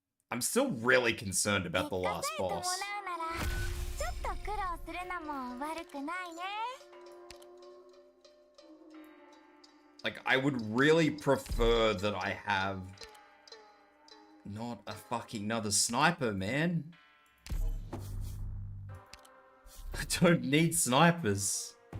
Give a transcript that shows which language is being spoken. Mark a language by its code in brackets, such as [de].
[en] I'm still really concerned about the last boss. [ja] ちょっと苦労するのも悪くないね。 [en] Like, I would really prefer that I have not a fucking another sniper, man. I don't need snipers.